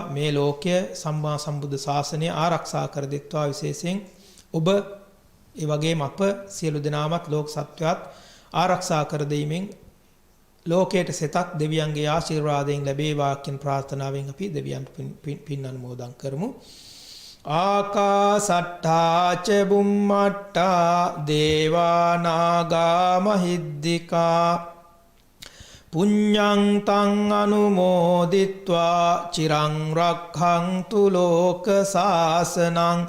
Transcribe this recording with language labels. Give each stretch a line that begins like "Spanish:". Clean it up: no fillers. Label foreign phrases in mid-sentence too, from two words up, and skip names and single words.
Sinhala: මේ ලෝකය සම්මා සම්බුද්ධ ශාසනය ආරක්ෂා කර දෙත්වා. විශේෂයෙන් ඔබ ඒ වගේම අප සියලු දෙනාමත් ලෝක සත්වයාත් ආරක්ෂා කර දෙීමෙන් ලෝකයට සෙතක් දෙවියන්ගේ ආශිර්වාදයෙන් ලැබේවා කියන ප්‍රාර්ථනාවෙන් අපි දෙවියන්ට පින් අනුමෝදන් කරමු.
Pali: ආකාසට්ඨා ච බුම්මට්ඨා දේවා නාග මහිද්దికා පුඤ්ඤං තං අනුමෝදිත්වා චිරං රක්ඛන්තු ලෝක සාසනං